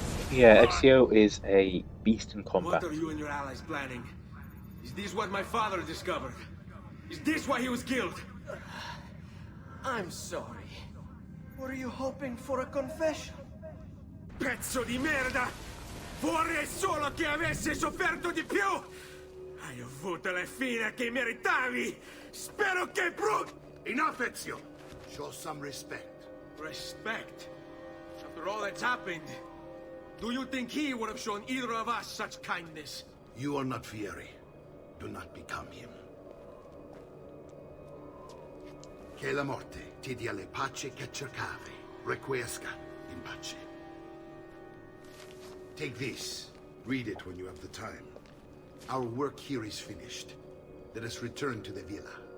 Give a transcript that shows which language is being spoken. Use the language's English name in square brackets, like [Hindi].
[English] Yeah, Ezio is a beast in combat. What are you and your allies planning? Is this what my father discovered? Is this why he was killed? I'm sorry. Were you hoping for a confession? [Italian] Pezzo di merda! Vorrei solo che avessi sofferto di più! Hai avuto la fine che meritavi! Spero che [English] Enough, Ezio! Show some respect. Respect? After all that's happened, do you think he would have shown either of us such kindness? You are not Vieri. Do not become him. [Italian] Che la morte ti dia le pace che cercavi. [Latin] Requiesca in pace. [English] Take this. Read it when you have the time. Our work here is finished. Let us return to the villa.